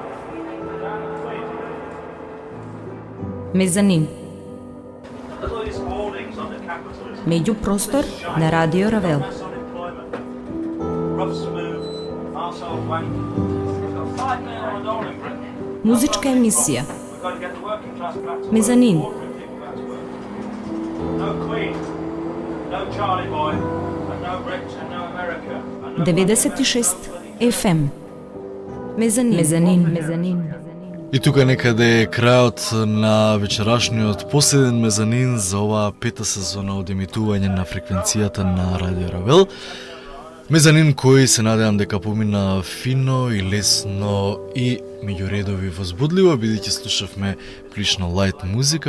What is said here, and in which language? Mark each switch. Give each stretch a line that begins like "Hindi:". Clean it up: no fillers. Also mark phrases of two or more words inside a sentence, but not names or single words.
Macedonian: Мезанин.
English: Look at these hoardings on the capitalism.
Macedonian: Меѓупростор на Радио Равел.
English: Mass unemployment. Rough smooth. Arsehole wank. We've got 5 million on in Britain.
Macedonian: Музичка емисија.
English: We've got to get the working class back to work.
Macedonian: Мезанин.
English: Ordinary people back to work. No Queen. No Charlie Boy. And no Rich and no America. And no 96 FM.
Macedonian: Мезанин. И тука некаде е крајот на вечерашниот последен мезанин за оваа пета сезона од емитување на фреквенцијата на Радио Равел. Мезанин кој се надевам дека помина фино и лесно и меѓуредови возбудливо, бидејќи слушавме прилично лајт музика.